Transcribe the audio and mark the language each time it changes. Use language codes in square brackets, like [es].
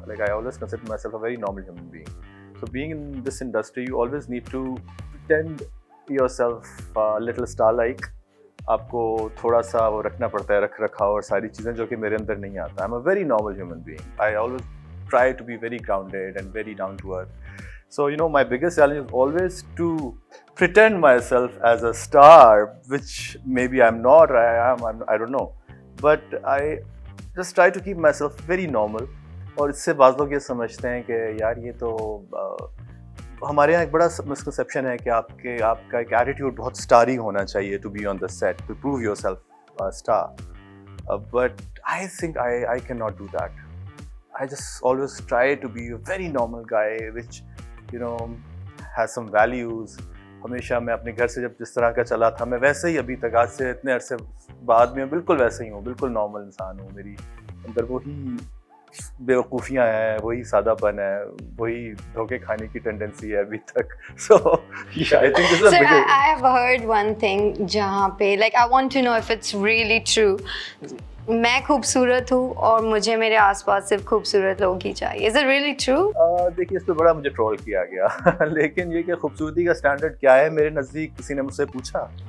[en] Like I always considered myself a very normal human being. So being in this industry, you always need to pretend yourself a little star-like. [ur] آپ کو تھوڑا سا وہ رکھنا پڑتا ہے، رکھ رکھاؤ اور ساری چیزیں جو کہ میرے اندر نہیں آتا. [en] I'm a very normal human being. I always try to be very grounded and very down to earth. So, you know, my biggest challenge is always to pretend myself as a star, which maybe I'm not, I don't know. But I just try to keep myself very normal. [ur] اور اس سے بعض لوگ یہ سمجھتے ہیں کہ یار یہ تو ہمارے یہاں ایک بڑا مسکنسیپشن ہے کہ آپ کا ایک ایٹیٹیوڈ بہت اسٹاری ہونا چاہیے [en] To be on the set to prove yourself star. But I think I can not do that. I just always try to be a very normal guy which, you know, has some values. [ur] ہمیشہ میں اپنے گھر سے جب جس طرح کا چلا تھا میں ویسے ہی ابھی تک آج سے اتنے عرصے بعد میں بالکل ویسے ہی ہوں، بالکل نارمل انسان ہوں. میری اندر وہی بیوقوفیاں ہیں، وہی سادہ پن ہے، وہی دھوکے کھانے کی ٹینڈنسی ہے ابھی تک. [en] So yeah, I think this is a big... I have heard one thing [ur] جہاں پہ [en] like I want to know if it's really true. [ur] میں خوبصورت ہوں اور مجھے میرے آس پاس صرف خوبصورت لوگ ہی چاہیے. [en] Is it really true? [ur] دیکھیے اس پہ بڑا مجھے ٹرول کیا گیا لیکن یہ کہ خوبصورتی کا اسٹینڈرڈ کیا ہے میرے نزدیک کسی نے مجھ سے پوچھا.